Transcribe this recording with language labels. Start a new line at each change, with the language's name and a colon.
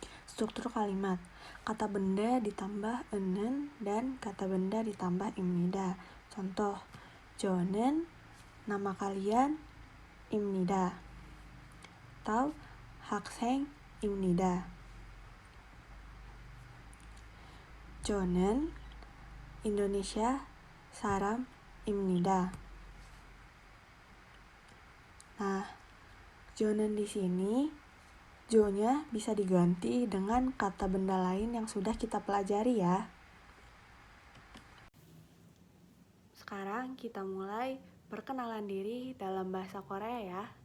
Indonesian: Struktur kalimat, kata benda ditambah enen dan kata benda ditambah imnida. Contoh, jonen, nama kalian, imnida. Atau,
Korean: 학생, imnida. 저는 인도네시아 사람입니다.
Indonesian: Nah,
Korean: 저는
Indonesian: di sini, jo-nya bisa diganti dengan kata benda lain yang sudah kita pelajari ya. Sekarang kita mulai perkenalan diri dalam bahasa Korea ya.